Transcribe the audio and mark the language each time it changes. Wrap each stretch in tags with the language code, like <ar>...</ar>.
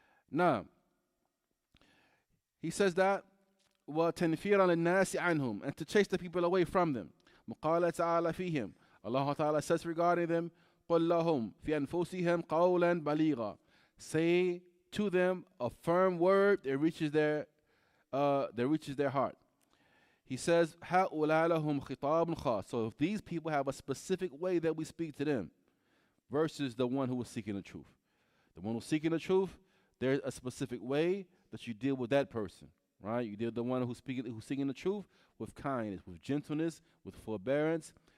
<en>Now, he says that</en> <ar>وَتَنْفِيرًا لِلنَّاسِ عَنْهُمْ,</ar> <en>and to chase the people away from them.</en> <ar>مُقَالَ تَعَالَى فِيهِمْ,</ar> <en>Allah Ta'ala says regarding them,</en> <ar>قُلْ لَهُمْ فِي أَنفُسِهِمْ قَوْلًا بَلِيغًا,</ar> <en>say to them a firm word that reaches their heart. He says,</en> <ar>هَؤُلَاء لَهُمْ خِطَابٌ خَاصٌ.</ar> <en>So if these people have a specific way that we speak to them, versus the one who is seeking the truth. The one who's seeking the truth, there's a specific way that you deal with that person, right? You deal with the one who's seeking the truth with kindness, with gentleness, with forbearance.</en>